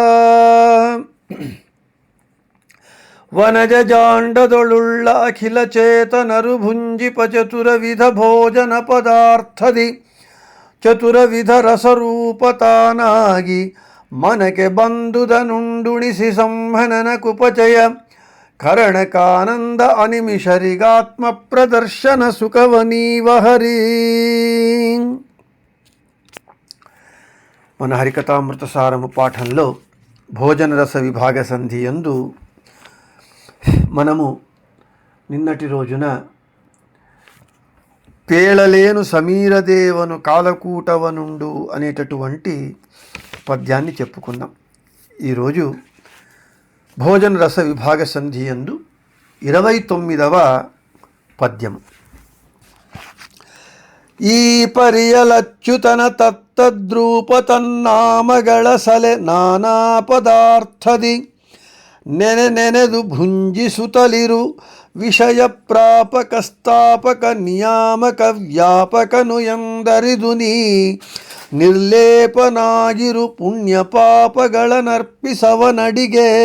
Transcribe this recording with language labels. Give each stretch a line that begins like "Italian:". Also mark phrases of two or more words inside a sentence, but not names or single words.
Kannada: ವನಜ ಜಾಂಡದೊಳುಳ್ಳ ಅಖಿಲ ಚೇತನರು ಭುಂಜಿಪ ಚತುರವಿಧ ಭೋಜನ ಪದಾರ್ಥದಿ ಚತುರವಿಧ ರಸರೂಪತಾನಾಗಿ ಮನಕ್ಕೆ ಬಂದುದನುಂಡುಣಿಸಿ ಸಂಹನನ ಕುಪಚಯ ಕರಣಕಾನಂದ ಅನಿಮಿಷರಿಗಾತ್ಮ ಪ್ರದರ್ಶನ ಸುಖವನೀವ ಹರಿ.
Telugu: మన హరికథామృతసారము పాఠంలో భోజన రస విభాగ సంధి యందు మనము నిన్నటి రోజున
Kannada: ಪೇಳಲೇನು ಸಮೀರದೇವನು ಕಾಲಕೂಟವನುಂಡು
Telugu: అనేటటువంటి పద్యాన్ని చెప్పుకున్నాం. ఈరోజు భోజన రస విభాగ సంధి యందు 29వ పద్యము.
Kannada: ఈ ಪರಿಯಲಚ್ಯುತನ ತತ್ತದ್ರೂಪತನ್ನಾಮಗಳ ಸಲೆ ನಾನಾ ಪದಾರ್ಥದಿ ನೆನೆದು ಭುಂಜಿಸುತ್ತಲಿರು ವಿಷಯ ಪ್ರಾಪಕ ಸ್ಥಾಪಕ ನಿಯಾಮಕ ವ್ಯಾಪಕನು ಎಂದರಿದು ನೀ ನಿರ್ಲೇಪನಾಗಿರು ಪುಣ್ಯ ಪಾಪಗಳನ್ನರ್ಪಿಸವನಡಿಗೆ.